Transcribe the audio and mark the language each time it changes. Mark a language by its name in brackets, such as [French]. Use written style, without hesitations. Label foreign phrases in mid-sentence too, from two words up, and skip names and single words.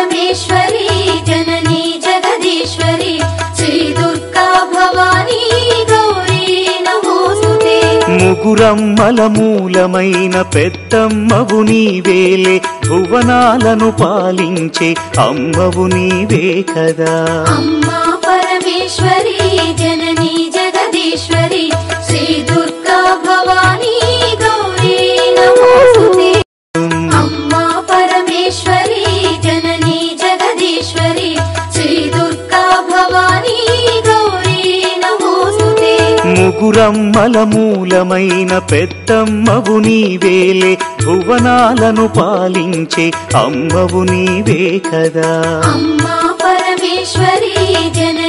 [Sanskrit] परमेश्वरी जननी जगदीश्वरी श्री दुर्गा भवानी गौरी नमोस्तुते [Telugu] ముగురమ్మల మూలమైన పెద్దమ్మవు నీవేలే భువనాలను పాలించే అమ్మవు నీవే కదా [Sanskrit] अम्मा परमेश्वरी जननी जगदीश्वरी श्री दुर्गा भवानी गौरी नमोस्तुते अम्मा परमेश्वरी जननी जगदीश्वरी श्री दुर्गा भवानी गौरी नमोस्तुते [Telugu] ముగురమ్మల మూలమైన పెద్దమ్మవు నీవేలే భువనాలను పాలించే అమ్మవు నీవే కదా [Sanskrit] अम्मा परमेश्वरी